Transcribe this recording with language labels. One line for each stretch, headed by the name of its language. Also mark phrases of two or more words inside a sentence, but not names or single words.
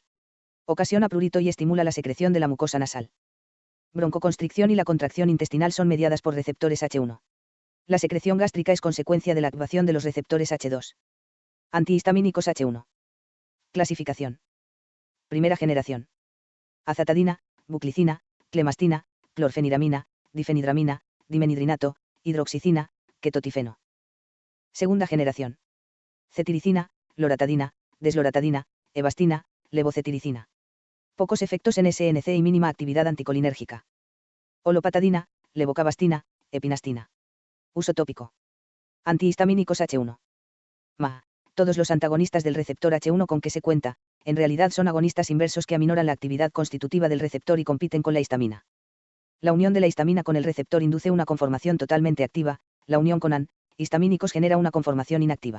Spanish: Ocasiona prurito y estimula la secreción de la mucosa nasal. Broncoconstricción y la contracción intestinal son mediadas por receptores H1. La secreción gástrica es consecuencia de la activación de los receptores H2. Antihistamínicos H1. Clasificación. Primera generación. Azatadina, buclicina, clemastina, clorfeniramina, difenidramina, dimenhidrinato, hidroxicina, ketotifeno. Segunda generación. Cetiricina, loratadina, desloratadina, evastina, levocetiricina. Pocos efectos en SNC y mínima actividad anticolinérgica. Olopatadina, levocabastina, epinastina. Uso tópico. Antihistamínicos H1. Todos los antagonistas del receptor H1 con que se cuenta, en realidad son agonistas inversos que aminoran la actividad constitutiva del receptor y compiten con la histamina. La unión de la histamina con el receptor induce una conformación totalmente activa, la unión con antihistamínicos genera una conformación inactiva.